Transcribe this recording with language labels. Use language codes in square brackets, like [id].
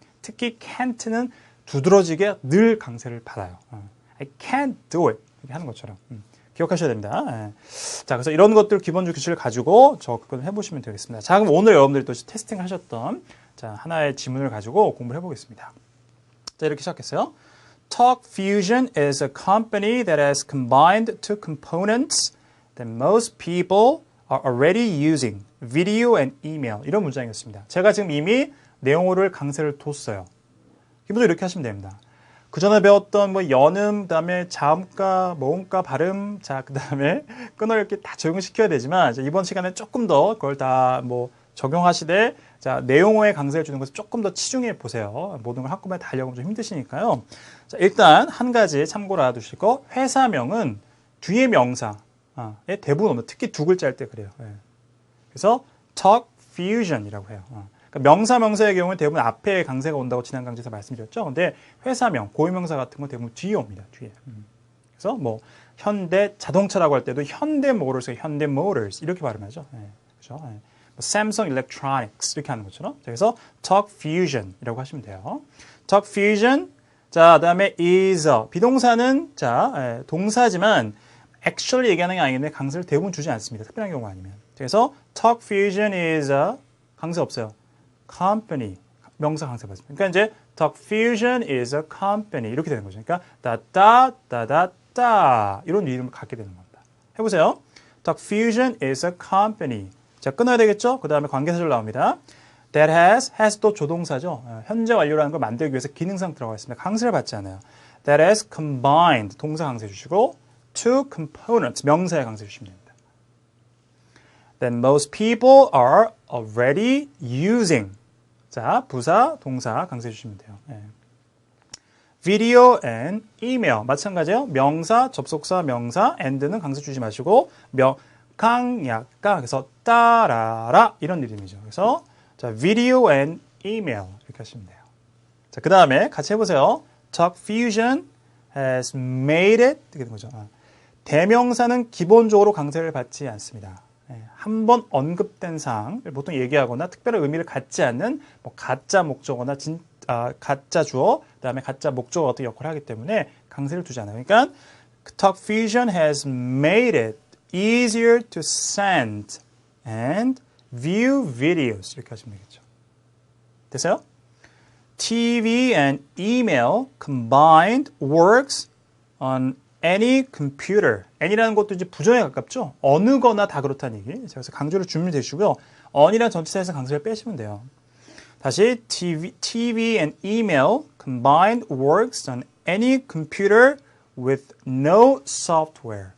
[ko] 특히 can't는 두드러지게 늘 강세를 받아요. I can't do it. 이렇게 하는 것처럼. 기억하셔야 됩니다. 자, 그래서 이런 것들 기본적 규칙을 가지고 접근을 해보시면 되겠습니다. 자, 그럼 오늘 여러분들이 또 테스팅 하셨던 자, 하나의 지문을 가지고 공부를 해보겠습니다. 자, 이렇게 시작했어요. [en] Talk Fusion is a company that has combined two components that most people are already using, video and email. [ko] 이런 문장이었습니다. 제가 지금 이미 내용어를 강세를 뒀어요. 기본적으로 이렇게 하시면 됩니다. 그 전에 배웠던 뭐 연음, 그 다음에 자음과, 모음과, 발음, 자, 그 다음에 끊어 읽기 다 적용시켜야 되지만 이번 시간에 조금 더 그걸 다 뭐 적용하시되 자, 내용어에 강세를 주는 것을 조금 더 치중해 보세요. 모든 걸 한꺼번에 다 하려고 좀 힘드시니까요. 자, 일단 한 가지 참고로 알아두실 거, 회사명은 뒤에 명사에 대부분 없는, 특히 두 글자일 때 그래요. 그래서 talk fusion이라고 해요. 그러니까 명사의 경우는 대부분 앞에 강세가 온다고 지난 강좌에서 말씀드렸죠. 근데 회사명, 고유명사 같은 건 대부분 뒤에 옵니다. 뒤에. 그래서 뭐 현대 자동차라고 할 때도 현대 모터스, 현대 모터스 이렇게 발음하죠. 그렇죠. 삼성 일렉트로닉스 이렇게 하는 것처럼. 그래서 talk fusion이라고 하시면 돼요. talk fusion. 자, 그다음에 is 비동사는 자, 동사지만 actually 얘기하는 게 아닌데 강세를 대부분 주지 않습니다. 특별한 경우가 아니면. 그래서 Talk Fusion is a 강세 없어요. company 명사 강세 받습니다. 그러니까 이제 Talk Fusion is a company 이렇게 되는 거죠. 그러니까 따따따따따 이런 이름을 갖게 되는 겁니다. 해보세요. [en] Talk Fusion is a company. [ko] 자, 끊어야 되겠죠? 그 다음에 관계사절 나옵니다. That has 또 조동사죠. 현재 완료라는 걸 만들기 위해서 기능상 들어가 있습니다. 강세를 받지 않아요. That has combined 동사 강세 주시고 two components 명사에 강세 주시면 됩니다. Then most people are already using 자 부사 동사 강세 주시면 돼요. [en] Video and email 마찬가지예요. [ko] 명사 접속사 명사 and는 강세 주지 마시고 강약가 그래서 따라라 이런 이름이죠. 그래서 자 video and email 이렇게 하시면 돼요. 자 그 다음에 같이 해보세요. [en] Talk Fusion has made it 이렇게 된 거죠. [ko] 대명사는 기본적으로 강세를 받지 않습니다. 한 번 언급된 사항을 보통 얘기하거나 특별한 의미를 갖지 않는 뭐 가짜 목적어나 가짜 주어, 그다음에 가짜 목적어 같은 역할을 하기 때문에 강세를 두지 않아요. [en] 그러니까 Talk Fusion has made it easier to send and view videos 이렇게 하시면 되겠죠. [ko] 됐어요? [en] TV and email combined works on any computer. [ko] any라는 것도 이제 부정에 가깝죠. 어느 거나 다 그렇다는 얘기. 그래서 강조를 주면 되시고요. on이라는 전치사에서 강조를 빼시면 돼요. [en] 다시 TV and email combined works on any computer with no software.